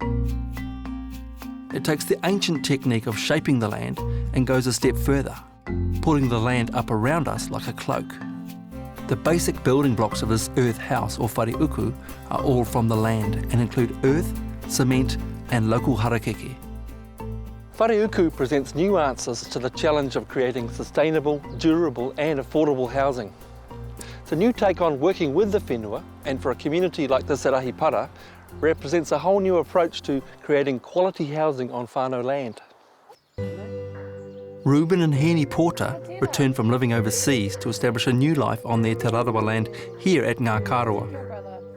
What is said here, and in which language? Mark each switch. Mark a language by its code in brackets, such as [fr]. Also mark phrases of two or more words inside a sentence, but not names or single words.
[en] It takes the ancient technique of shaping the land and goes a step further, pulling the land up around us like a cloak. The basic building blocks of this earth house or [mi] whare uku [en] are all from the land and include earth, cement and local harakeke. [mi] Whare uku [en] presents new answers to the challenge of creating sustainable, durable and affordable housing. It's a new take on working with the whenua, and for a community like this at Ahipara, represents a whole new approach to creating quality housing on whānau land. Reuben and Henny Porter returned from living overseas to establish a new life on their Te Rarawa land here at Ngā Kāroa.